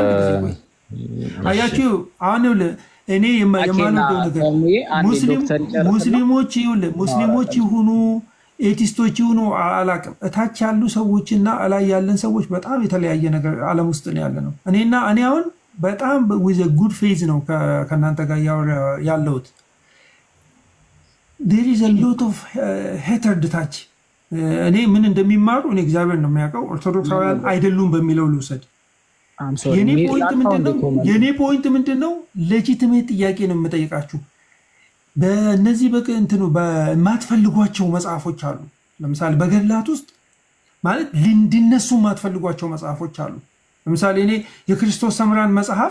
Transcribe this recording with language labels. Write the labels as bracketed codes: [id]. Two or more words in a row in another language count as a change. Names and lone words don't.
[am] አያችሁ አሁን እኔ የማልወደው ነገር ሙስሊሞች ይሁኑ ኤቲስቶች ይሁኑ አላቅም። እታች ያሉ ሰዎችና ላይ ያለን ሰዎች በጣም የተለያየ ነገር ዓለም ውስጥ ነው ያለ ነው። እኔ አሁን በጣም [en] with a good faith [am] ነው ከእናንተ ጋር ያለሁት። [en] there is a lot of hatred [am] ታች እኔ ምን እንደሚማሩ እኔ እግዚአብሔር ነው የሚያውቀው። ኦርቶዶክሳውያን አይደሉም በሚለው ልውሰድ። የኔ ፖይንት ምንድነው? ሌጂቲሜት ጥያቄ ነው የምጠይቃችሁ። በእነዚህ በእንትኑ በማትፈልጓቸው መጽሐፎች አሉ። ለምሳሌ በገድላት ውስጥ ማለት እንዲነሱ የማትፈልጓቸው መጽሐፎች አሉ። ለምሳሌ እኔ የክርስቶስ ሰምራን መጽሐፍ